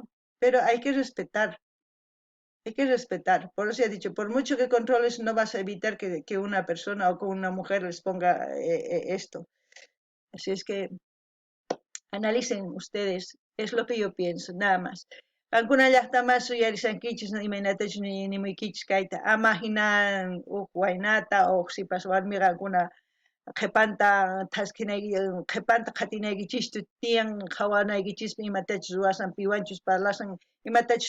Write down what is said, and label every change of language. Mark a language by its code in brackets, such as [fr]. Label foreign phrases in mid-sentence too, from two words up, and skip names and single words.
[es] Pero hay que respetar, hay que respetar. Por eso he dicho, por mucho que controles, no vas a evitar que una persona o que una mujer les ponga esto. Así es que analicen ustedes, es lo que yo pienso, nada más. [qu] Alguna llaqtamas suyarisankichis imaynatachu nimuykichis kayta ama hina waynata o sipas warmiqa alguna qhipanta qhipanta qatinaykichishtu tiyan qawanaykichis imatachus ruwasan piwanchus parlasan imatachus